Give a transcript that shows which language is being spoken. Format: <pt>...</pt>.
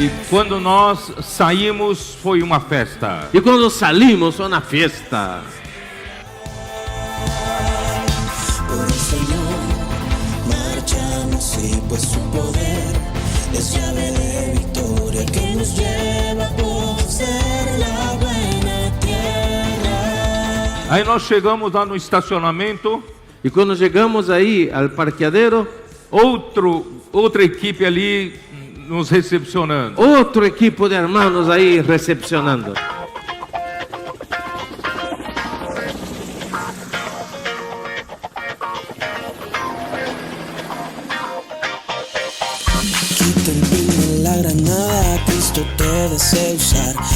<pt>E quando nós saímos, foi uma festa.</pt> <es>Y cuando salimos fue una fiesta. Por el Señor marchamos y pues su poder es llave de victoria que nos lleva a poseer la buena tierra.</es> <pt>Aí nós chegamos lá no estacionamento,</pt> <es>Y cuando llegamos ahí al parqueadero,</es> <pt>outra equipe ali nos recepcionando.</pt> <es>otro equipo de hermanos ahí recepcionando. Quita el pin en la granada, Cristo te desea usar.</es>